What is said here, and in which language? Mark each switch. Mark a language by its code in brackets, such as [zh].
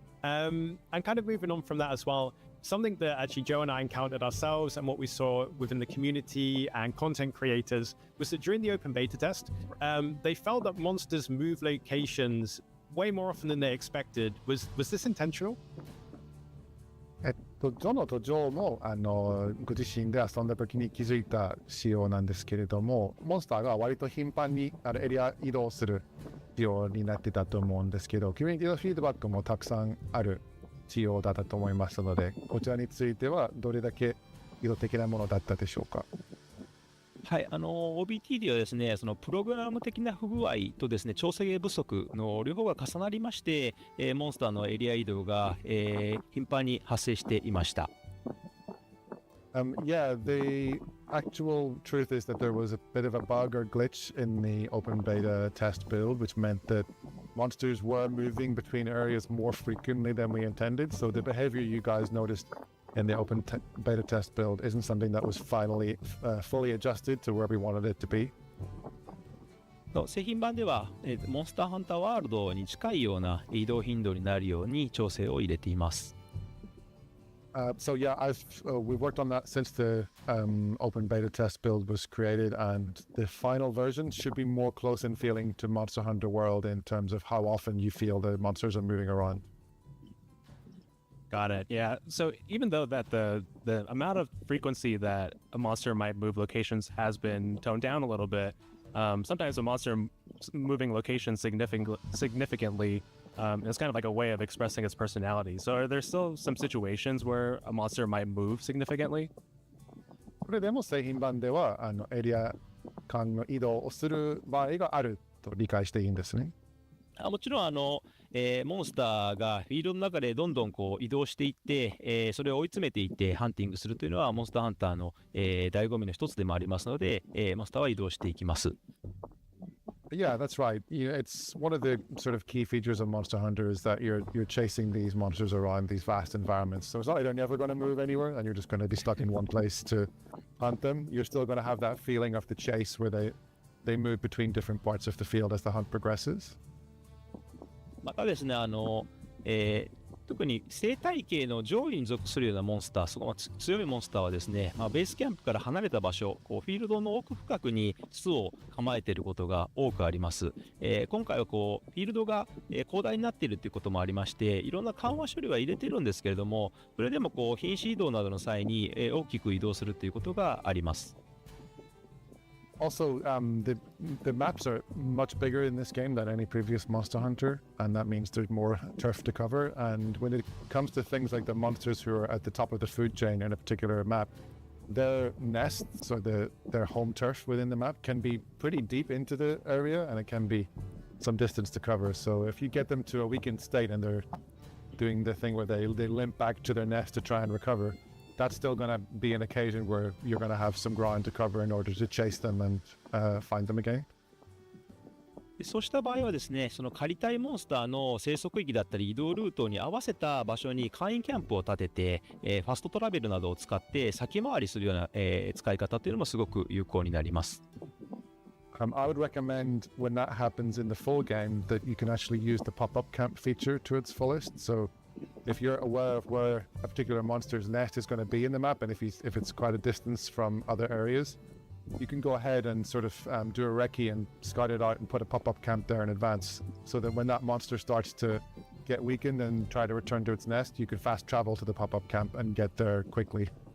[en] And kind of moving on from that as well, something that actually Joe and I encountered ourselves and what we saw within the community and content creators was that during the open beta test, they felt that monsters move locations way more often than they expected. Was this intentional? [ja] ジョノとジョーもご自身で遊んだ時に気づいた仕様なんですけれども、モンスターが割と頻繁にエリア移動する仕様になってたと思うんですけど、コミュニティのフィードバックもたくさんある仕様だったと思いますので、こちらについてはどれだけ意図的なものだったでしょうか。はい、OBT ではですね、そのプログラム的な不具合とですね、調整不足の両方が重なりまして、モンスターのエリア移動が、頻繁に発生していました。 [en] Yeah, the actual truth is that there was a bit of a bug or glitch in the open beta test build, which meant that monsters were moving between areas more frequently than we intended. So the behavior you guys noticed in the open beta test build isn't something that was finally fully adjusted to where we wanted it to be. [ja] 製品版では、モンスターハンターワールドに近いような移動頻度になるように調整を入れています。 [en] So yeah, we've worked on that since the open beta test build was created, and the final version should be more close in feeling to Monster Hunter World in terms of how often you feel the monsters are moving around. Got it. Yeah. So even though that the amount of frequency that a monster might move locations has been toned down a little bit, sometimes a monster moving locations significantly it's kind of like a way of expressing its personality. So are there still some situations where a monster might move significantly? [ja] これでも製品版ではエリア間の移動をする場合があると理解していいんですね。もちろんモンスターがフィールドの中でどんどんこう移動していって、それを追い詰めていってハンティングするというのはモンスターハンターの、醍醐味の一つでもありますので、モンスターは移動していきます。 [en] Yeah, that's right. It's one of the sort of key features of Monster Hunter is that you're chasing these monsters around these vast environments. So it's not like they're never going to move anywhere and you're just going to be stuck in one place to hunt them. You're still going to have that feeling of the chase where they move between different parts of the field as the hunt progresses. [ja] またですね、特特に生態系の上位に属するようなモンスター、その強いモンスターはですね、ベースキャンプから離れた場所、フィールドの奥深くに巣を構えていることが多くあります。今回はフィールドが、広大になっているということもありまして、いろんな緩和処理は入れてるんですけれども、それでも瀕死移動などの際に、大きく移動するということがあります。 [en] Also, the maps are much bigger in this game than any previous Monster Hunter, and that means there's more turf to cover. And when it comes to things like the monsters who are at the top of the food chain in a particular map, their nests or their home turf within the map can be pretty deep into the area, and it can be some distance to cover. So if you get them to a weakened state and they're doing the thing where they limp back to their nest to try and recover, that's still going to be an occasion where you're going to have some ground to cover in order to chase them and find them again. [ja] そうした場合はですね、その狩りたいモンスターの生息域だったり移動ルートに合わせた場所に簡易キャンプを立てて、ファストトラベルなどを使って先回りするような、使い方というのもすごく有効になります。 [en] I would recommend when that happens in the full game that you can actually use the pop-up camp feature to its fullest. So if you're aware of where a particular monster's nest is going to be in the map, and if it's quite a distance from other areas, you can go ahead and sort of do a recce and scout it out and put a pop-up camp there in advance, so that when that monster starts to get weakened and try to return to its nest, you can fast travel to the pop-up camp and get there quickly.